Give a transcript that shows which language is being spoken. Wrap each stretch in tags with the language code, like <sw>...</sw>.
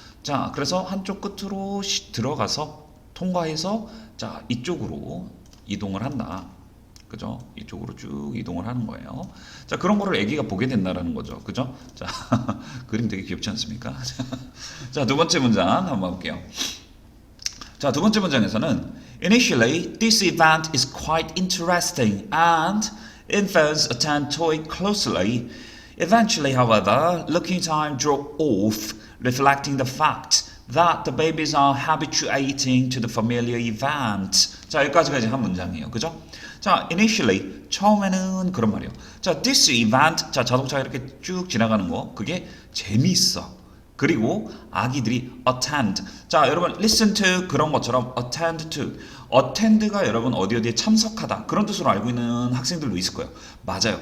<ko>자, 그래서 한쪽 끝으로 들어가서 통과해서, 자, 이쪽으로 이동을 한다. 그죠? 이쪽으로 쭉 이동을 하는 거예요. 자, 그런 거를 애기가 보게 된다라는 거죠. 그죠? 자, 그림 되게 귀엽지 않습니까? 자, 두 번째 문장 한번 볼게요. 자, 두 번째 문장에서는</ko> <en>Initially, this event is quite interesting and infants attend to it closely. Eventually, however, looking time dropped off, reflecting the fact that the babies are habituating to the familiar event.</en> <ko>자, 여기까지가 이제 한 문장이에요. 그죠? 자, initially, 처음에는 그런 말이에요. 자, this event, 자, 자동차가 이렇게 쭉 지나가는 거, 그게 재미있어. 그리고 아기들이 attend. 자, 여러분 listen to 그런 것처럼 attend to. attend가 여러분 어디에 참석하다. 그런 뜻으로 알고 있는 학생들도 있을 거예요. 맞아요.</ko>